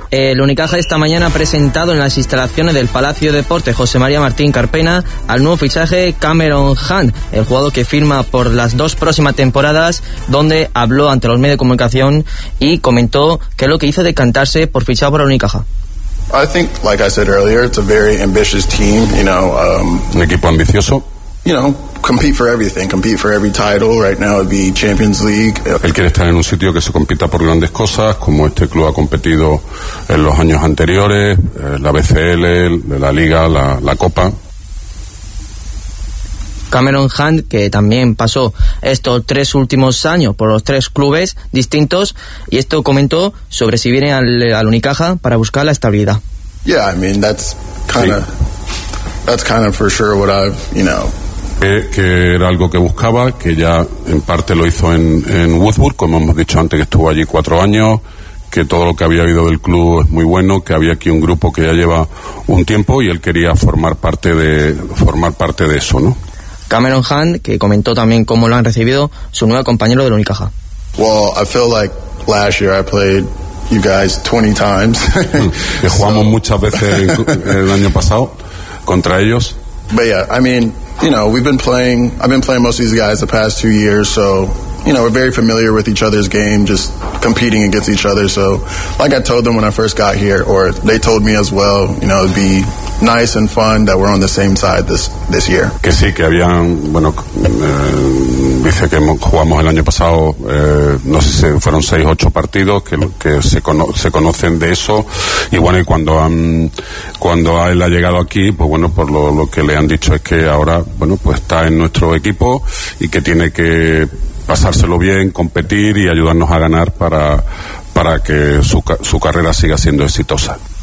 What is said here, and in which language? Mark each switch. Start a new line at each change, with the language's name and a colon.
Spanish: El Unicaja esta mañana ha presentado en las instalaciones del Palacio de Deportes José María Martín Carpena al nuevo fichaje Cameron Hunt, el jugador que firma por las dos próximas temporadas, donde habló ante los medios de comunicación y comentó que es lo que hizo decantarse por fichar por el Unicaja.
English: I think, like I said earlier, it's a very ambitious team, you know.
Spanish: Un equipo ambicioso.
English: You know, compete for everything, compete for every title. Right now it'd be Champions League.
Spanish: Él quiere estar en un sitio que se compita por grandes cosas, como este club ha competido en los años anteriores, la BCL, la Liga, la Copa. Cameron Hunt, que también pasó estos tres últimos años por los tres clubes distintos, y esto comentó sobre si viene al Unicaja para buscar la estabilidad.
English: Yeah, I mean, that's kind of for sure what I've, you know.
Spanish: Que era algo que buscaba, que ya en parte lo hizo en Woodward, como hemos dicho antes, que estuvo allí 4 años, que todo lo que había habido del club es muy bueno, que había aquí un grupo que ya lleva un tiempo y él quería formar parte de eso, ¿no? Cameron Hunt, que comentó también cómo lo han recibido su nuevo compañero del Unicaja.
English: Well, I feel like last year I played you guys 20 times.
Spanish: Que jugamos muchas veces el año pasado contra ellos.
English: But yeah, I mean, you know, I've been playing most of these guys the past 2 years, so, you know, we're very familiar with each other's game, just competing against each other. So, like I told them when I first got here, or they told me as well, you know, it'd be nice and fun that we're on the same side this year.
Spanish: Que sí, que habían, bueno, dice que jugamos el año pasado, no sé si fueron 6 o 8 partidos, que se conocen de eso. Y bueno, y cuando él ha llegado aquí, pues bueno, por lo que le han dicho es que ahora, bueno, pues está en nuestro equipo y que tiene que pasárselo bien, competir y ayudarnos a ganar para que su carrera siga siendo exitosa.